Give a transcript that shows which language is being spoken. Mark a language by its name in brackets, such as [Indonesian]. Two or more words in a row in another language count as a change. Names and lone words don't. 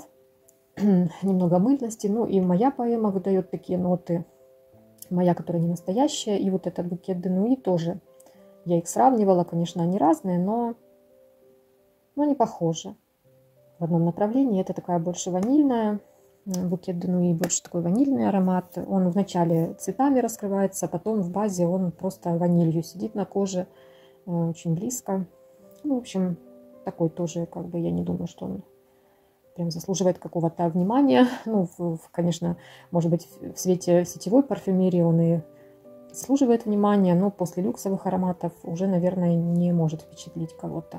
[Russian] Немного мыльности. Ну и моя поэма выдает такие ноты. Моя, которая не настоящая. И вот этот Bouquet de Nuit тоже. Я их сравнивала. Конечно, они разные, но не похожи в одном направлении. Это такая больше ванильная. Bouquet de Nuit больше такой ванильный аромат. Он вначале цветами раскрывается, а потом в базе он просто ванилью сидит на коже. Очень близко. Ну, в общем, такой тоже, как бы, я не думаю, что он прям заслуживает какого-то внимания. Ну, конечно, может быть, в свете сетевой парфюмерии он и заслуживает внимания, но после люксовых ароматов уже, наверное, не может впечатлить кого-то.